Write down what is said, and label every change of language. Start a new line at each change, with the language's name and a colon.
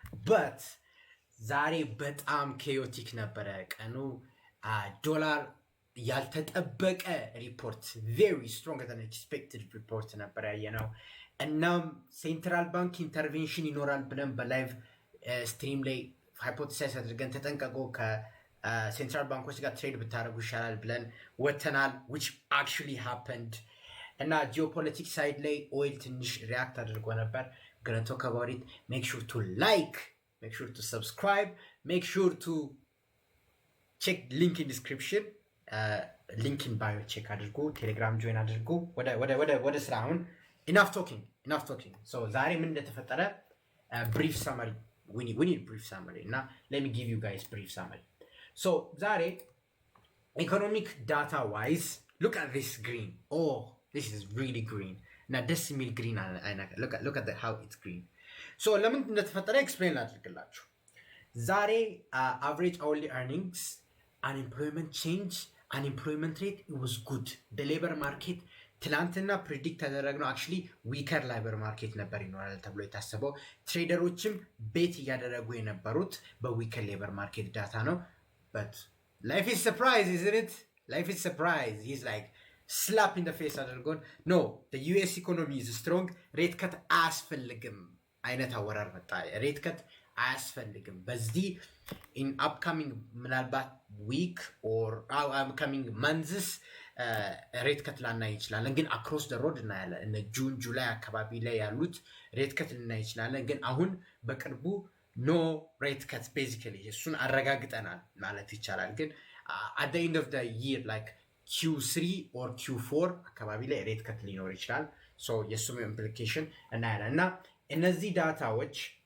Amharic: But ዛሬ በጣም ኬዮቲክ ነበረ ቀኑ። ዶላር ያልተጠበቀ ሪፖርት
English: very stronger than expected report
Amharic: ነበር ያየነው። እናም ሴንትራል ባንክ ኢንተርቬንሽን ይኖራል ብለን በላይቭ ስትሪም ላይ ሃይፖቴሳይዝ አድርገን ተጠንቀቁ ከሴንትራል ባንኮች ጋር ትሬድ ብታደርጉ ይሻላል ብለን ወተናል,
English: which actually happened.
Amharic: እና ጂኦፖለቲክስ ሳይድ ላይ ኦይል ትንሽ ሪያክት አድርጎ ነበር.
English: gonna talk about it. Make sure to like, make sure to subscribe, make sure to check link in description, link in bio check አድርጉ,
Amharic: ቴሌግራም ጆይን አድርጉ. ወደ ስራ አሁን
English: enough talking.
Amharic: So ዛሬ ምን እንደተፈጠረ
English: brief summary. We need brief summary. Now let me give you guys brief summary. So
Amharic: Zare,
English: economic data wise, look at this green. Oh, this is really green. Now decimal green. Look at how it's green. So let me explain that.
Amharic: Zare,
English: average hourly earnings, unemployment change, unemployment rate, it was good. The labor market
Amharic: ትላንትና ፕሪዲክት ያደረግነው
English: actually weaker labor market
Amharic: ነበር ይኖራል ተብሎ የታሰበው። ትሬደሮችም ቤት እያደረጉ የነበሩት በweaker labor market ዳታ ነው።
English: But life is surprise, isn't it? Life is surprise. He's like slap in the face
Amharic: አድርጎን
English: no, the US economy is strong.
Amharic: ሬት ከት አያስፈልግም አይነት አወራር መጣ። ሬት ከት አያስፈልግም በዚህ
English: in upcoming
Amharic: ምናልባት
English: week or upcoming months
Amharic: ሬት ከት ላናይ ይችላለን። ግን
English: across the road
Amharic: እናያለን። እነ ጁን ጁላይ አካባቢ ላይ ያሉት ሬት ከት ልናይ ይችላለን። ግን አሁን በቅርቡ
English: no rate cuts basically
Amharic: እሱን አረጋግጠናል ማለት ይቻላል። ግን
English: at the end of the year like Q3 or Q4
Amharic: አካባቢ ላይ ሬት ከት ሊኖር ይችላል። so የሱም implication እናያለን። እና እነዚህ ዳታዎች